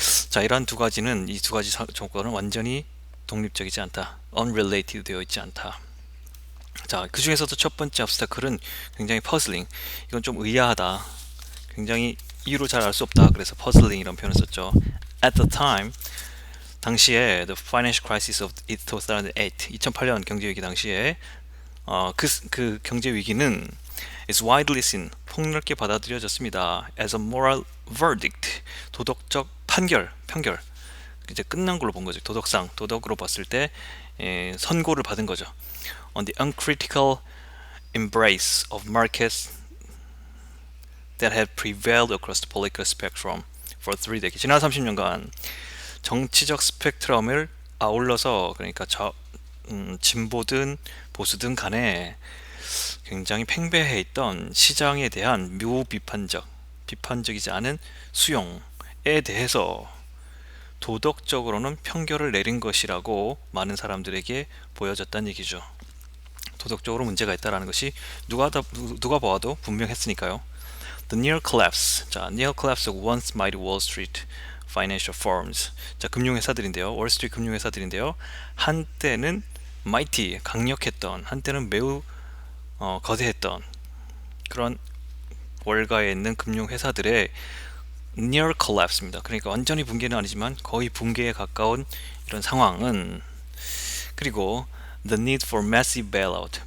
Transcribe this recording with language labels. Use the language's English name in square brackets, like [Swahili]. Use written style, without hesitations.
[Korean] 자, 이러한 이 두 가지 조건은 완전히 독립적이지 않다, unrelated 되어 있지 않다. 자, 그 중에서도 첫 번째 obstacle은 굉장히 puzzling, 이건 좀 의아하다, 굉장히 이유로 잘 알 수 없다, 그래서 puzzling 이런 표현을 썼죠. [English] At the time, 당시에 the financial crisis of 2008 [Korean] 경제 위기 당시에 그 경제 위기는 [English] is widely seen, [Korean] 폭넓게 받아들여졌습니다. [English] as a moral verdict, [Korean] 도덕적 판결, 이제 끝난 걸로 본 거죠. 도덕으로 봤을 때 선고를 받은 거죠. [English] on the uncritical embrace of markets that had prevailed across the political spectrum for 3 decades. [Korean] 지난 30년간 정치적 스펙트럼을 아울러서, 그러니까 진보든 보수든 간에 굉장히 팽배해 있던 시장에 대한 비판적이지 않은 수용에 대해서 도덕적으로는 평결을 내린 것이라고 많은 사람들에게 보여졌다는 얘기죠. 도덕적으로 문제가 있다는 것이 누가 봐도 분명했으니까요. [English] The near collapse. 자, near collapse of once mighty Wall Street financial firms. [Korean] 자, 금융회사들인데요. 월스트리트 금융회사들인데요. 한때는 mighty, 강력했던, 한때는 매우 거대했던 그런 월가에 있는 금융회사들의 [English] near collapse [Korean] 입니다. 그러니까 완전히 붕괴는 아니지만 거의 붕괴에 가까운 이런 상황은, 그리고 [English] the need for massive bailout.